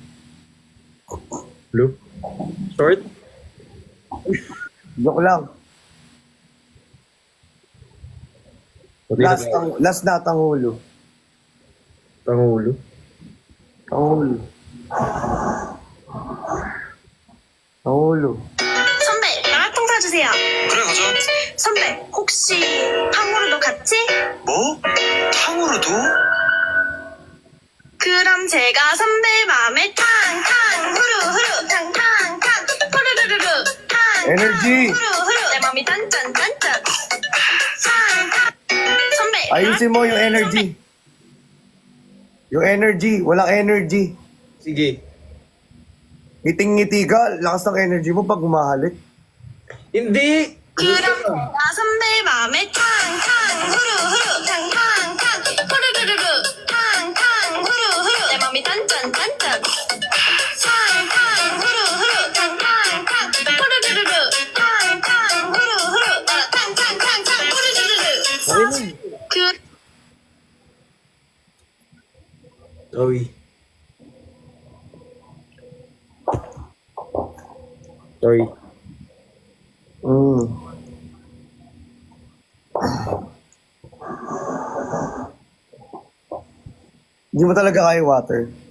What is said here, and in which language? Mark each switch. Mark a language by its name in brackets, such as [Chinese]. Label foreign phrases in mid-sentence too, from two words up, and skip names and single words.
[English] Blue? Short? [Filipino] Joke lang. Pati na tayo. Last na, Tangulo. Pangulo. Tangulo. Tangulo. [Korean] 선배, 나랑 통 사주세요. 그래 가자. 선배, 혹시 탕후루도 같이? 뭐? 탕후루도? 그럼 제가 선배 마음에 탕탕 후루후루 탕탕탕 후루루루루 탕탕 [English] Energy! [Korean] 후루후루 내 맘이 짠짠짠짠 탕탕 선배 [Filipino] Ayusin mo yung energy. Yung energy. Walang energy. Sige. Ngiting-ngiti ka. Lakas ng energy mo pag humahalik. Hindi! [Korean] 그럼 제가 선배 마음에 탕탕 후루후루 탕탕탕 후루루루루 탕탕 후루후루 내 맘이 짠짠짠짠 탕탕 후루후루 탕탕탕 후루루루루 탕탕 후루후루 나라 탕탕탕탕 후루루루루 [Filipino] Okay na. [Korean] 그 [English] Sorry. Sorry. Mm. [Filipino] Hindi mo talaga kaya water.